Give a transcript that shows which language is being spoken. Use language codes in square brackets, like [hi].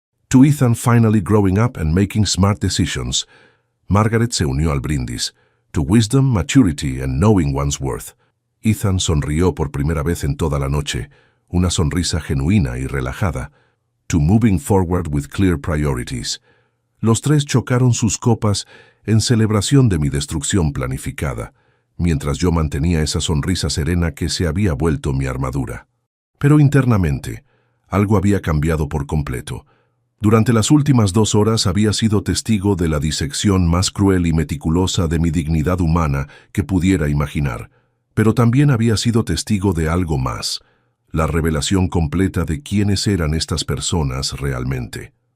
[en] To Ethan finally growing up and making smart decisions. [es] Margaret se unió al brindis. [en] To wisdom, maturity and knowing one's worth. [es] Ethan sonrió por primera vez en toda la noche, una sonrisa genuina y relajada. [en] To moving forward with clear priorities. [es] Los tres chocaron sus copas en celebración de mi destrucción planificada, mientras yo mantenía esa sonrisa serena que se había vuelto mi armadura. Pero internamente, algo había cambiado por completo. Durante las últimas 2 horas había sido testigo de la disección más cruel y meticulosa de mi dignidad humana que pudiera imaginar, pero también había sido testigo de algo más, la revelación completa de quiénes eran estas personas realmente.